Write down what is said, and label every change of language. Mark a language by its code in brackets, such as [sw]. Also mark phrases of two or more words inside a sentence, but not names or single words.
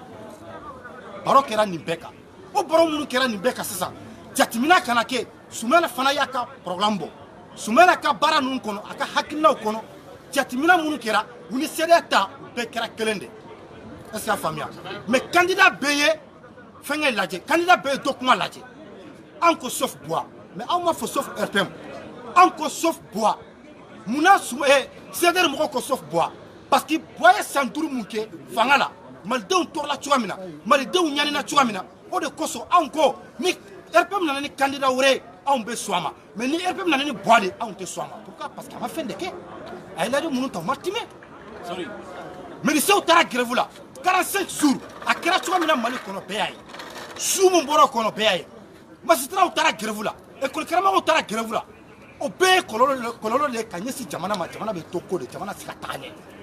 [bm] baro kɛra nin bɛɛ kan o baro minnu kɛra nin bɛɛ kan sisan jateminɛ kana kɛ Sumala fana y'a ka programme bɔ Sumala ka baara ninnu kɔnɔ a ka hakilinaw kɔnɔ jateminɛ minnu kɛra u ni CDR ta u bɛɛ kɛra kelen de [fr] est-ce que [bm] a faamuya mais candidat bɛɛ ye fɛnkɛ lajɛ candidat bɛɛ ye document lajɛ an ko sauf Bois mais an ma fɔ sauf RPM an ko sauf Bois munna CDR mɔgɔw ko sauf Bois [fr] parce que [bm] Bois ye san 5 mun kɛ fanga la malidenw tɔɔrɔla cogoya min na malidenw ɲanina cogoya min na o de kosɔn anw ko ni RPM nana ni candidat wɛrɛ ye anw bɛ sɔn a ma mais ni RPM nana ni Bois de anw tɛ sɔn a ma [fr] pourquoi parce que [bm] a ma fɛn de kɛ a ye lajɛ minnu ta u ma timɛ miliciens taara grève la 45 jours a kɛra cogoya min na Mali kɔnɔ bɛɛ y'a ye su mun bɔra o kɔnɔ bɛɛ y'a ye magistrats taara grève la école karamɔgɔw taara grève la o bɛɛ ye kɔlɔlɔ de ye ka ɲɛsin jamana ma jamana bɛ to ko de jamana se ka taga ɲɛ